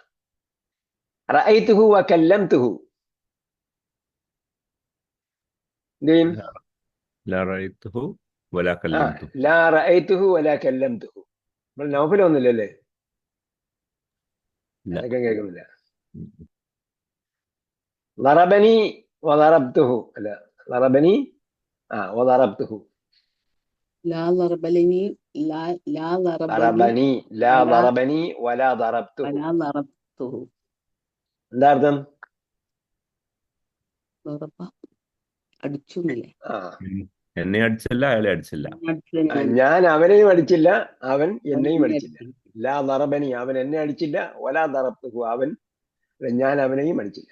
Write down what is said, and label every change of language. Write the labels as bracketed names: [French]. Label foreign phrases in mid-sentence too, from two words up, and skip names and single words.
[Arabic] رأيته وكلمته [Malayalam] എന്ത് ചെയ്യും? [Arabic] لا رأيته ولا كلمت. لا رأيته ولا كلمته. [Malayalam] നമ്മൾ നൗഫലൊന്നുമില്ലല്ലേ? [Arabic] لا. [Malayalam] അതൊക്കെ കേൾക്കുന്നില്ല. [Arabic] ضربني وضربته അല്ല, ضربني وضربته. ലാ ളറബലിനി ലാ ضربني لا ضربني ولا ضربته. ولا ضربته. [Malayalam] എന്താ അർത്ഥം? ളറബ അടിച്ചു എന്നല്ലേ? എന്നെ അടിച്ചില്ല, അയാളെ അടിച്ചില്ല. ഞാൻ അവനെയും അടിച്ചില്ല, അവൻ എന്നെയും അടിച്ചില്ല. [Arabic] لا ضربني [Malayalam] അവൻ എന്നെ അടിച്ചില്ല, [Arabic] ولا ضربته [Malayalam] ഞാൻ അവനെയും അടിച്ചില്ല.